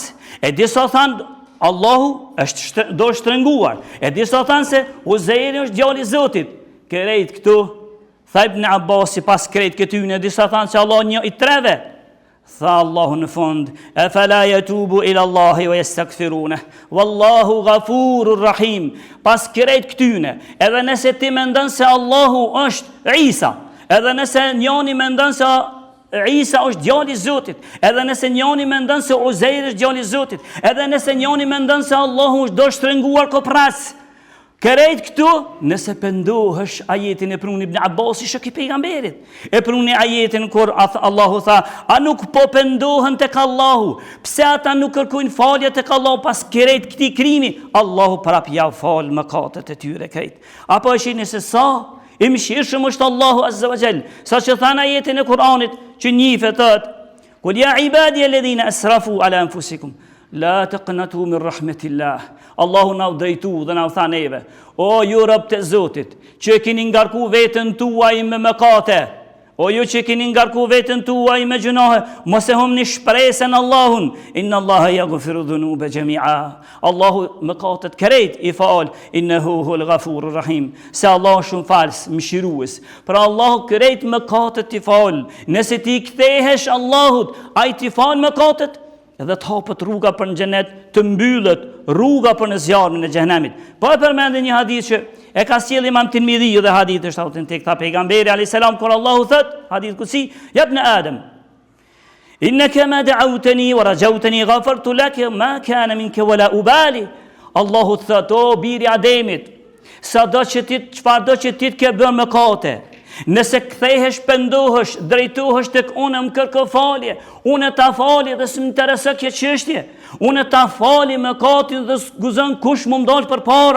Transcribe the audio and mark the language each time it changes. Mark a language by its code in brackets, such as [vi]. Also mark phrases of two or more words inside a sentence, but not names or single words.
[sq] E disa thanë Allahu është do shtrënguar. E disa thanë se Uzeiri është djali i Zotit. Krejt këtu, tha Ibn Abbasi pas krejt këtyne, disa thanë se Allah një i treve. Tha Allahu në fund, [ar] e فلا يتوبون إلى الله ويستغفرون والله غفور رحيم. [sq] Pas krejt këtyne, edhe nëse ti mendon se Allahu është Isa, edhe nëse njoni mendon se Isa është djali i Zotit, edhe nëse njoni mendon se Uzeiri është djali i Zotit, edhe nëse njoni mendon se Allahu është do shtrënguar kopras, krejt këtu, nëse pendohesh ajetin e pruni Ibn Abbasi shok i pejgamberit, e pruni ajetin kur Allahu tha, a nuk po pendohen tek Allahu, pse ata nuk kërkojnë falje tek Allahu pas krejt këtij krimi, Allahu prap ja fal mëkatet e tyre krejt. Apo e shihni se sa i mëshirshëm është Allahu [ar] عز وجل, [sq] sa që than ajetin e Kur'anit që njihet thot, [ar] قل يا عبادي الذين أسرفوا على أنفسهم لا تقنطوا من رحمة الله. [sq] Allahu na u drejtu dhe na u tha neve, o ju robët e Zotit, që keni ngarku veten tuaj me mëkate, o ju që keni ngarku veten tuaj me gjunahe, mos e humni shpresën Allahun, [ar] إن الله يغفر الذنوب جميعا. [sq] Allahu mëkatet krejt i fal, [ar] إنه هو الغفور الرحيم. [sq] Se Allah shumë falës, mëshirues. Pra Allahu krejt mëkatet i fal. Nëse ti kthehesh Allahut, ai ti fal mëkatet, edhe të hapët rruga për në xhenet, të mbyllet rruga për në zjarmin e xhenemit. Po e përmendin një hadith që e ka sjell Imam Tirmidhi dhe hadith është autentik, ta pejgamberi [ar] عليه السلام [sq] kur Allahu thot, [ar] حديث قدسي, يا ابن آدم إنك ما دعوتني ورجوتني غفرت لك ما كان منك ولا أبالي. [sq] Allahu thot, o biri Ademit, çfarëdo që ti ke bërë mëkate, nëse kthehesh, pendohesh, drejtohesh tek unë, më kërko falje, unë ta fali dhe s'më intereson kjo çështje, unë ta fali mëkatin dhe s'guzon kush më ndal përpara.